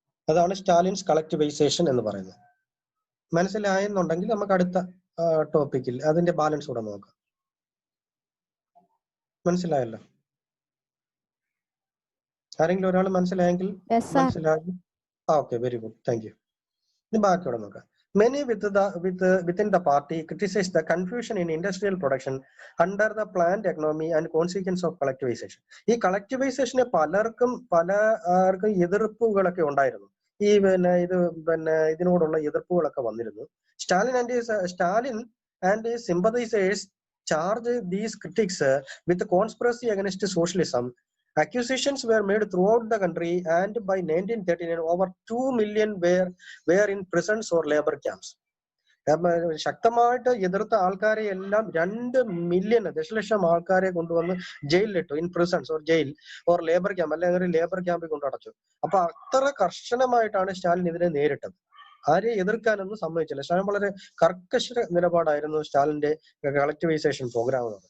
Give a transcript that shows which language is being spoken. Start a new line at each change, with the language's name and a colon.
Malayalam: അതാണ് സ്റ്റാലിൻസ് കളക്ടിവൈസേഷൻ എന്ന് പറയുന്നത്. മനസ്സിലായെന്നുണ്ടെങ്കിൽ നമുക്ക് അടുത്ത ടോപ്പിക്കിൽ അതിന്റെ ബാലൻസ് കൂടെ നോക്കാം. മനസ്സിലായല്ലോ? ആരെങ്കിലും ഒരാൾ മനസ്സിലായെങ്കിൽ മനസ്സിലായി.
English: Okay, very good, thank you.
Malayalam: ഇനി ബാക്കിയോടെ നോക്കാം.
English: Many within the party criticize the confusion in industrial production under the planned economy and consequence of collectivization.
Malayalam: ഈ കളക്ടിവൈസേഷന് പലർക്കും എതിർപ്പുകളൊക്കെ ഉണ്ടായിരുന്നു. ഈ ഇതിനോടുള്ള എതിർപ്പുകളൊക്കെ വന്നിരുന്നു.
English: Stalin and his sympathizers charge these critics with conspiracy against socialism. Accusations were made throughout the country, and by 1939 over 2 million were in prisons or labor camps.
Malayalam: ശക്തമായിട്ട് എതിർത്ത ആൾക്കാരെ എല്ലാം 2 million, ദശലക്ഷം ആൾക്കാരെ കൊണ്ടുവന്ന് ജയിലിലിട്ടു.
English: in prisons or jail or labour camp,
Malayalam: അല്ലെങ്കിൽ labour ക്യാമ്പിൽ കൊണ്ടടച്ചു. അപ്പൊ അത്ര കർശനമായിട്ടാണ് സ്റ്റാലിൻ ഇതിനെ നേരിട്ടത്. ആരെ എതിർക്കാനൊന്നും സമ്മതിച്ചില്ല. സ്റ്റാലിൻ വളരെ കർക്കശ നിലപാടായിരുന്നു സ്റ്റാലിന്റെ കളക്ടിവൈസേഷൻ പ്രോഗ്രാം.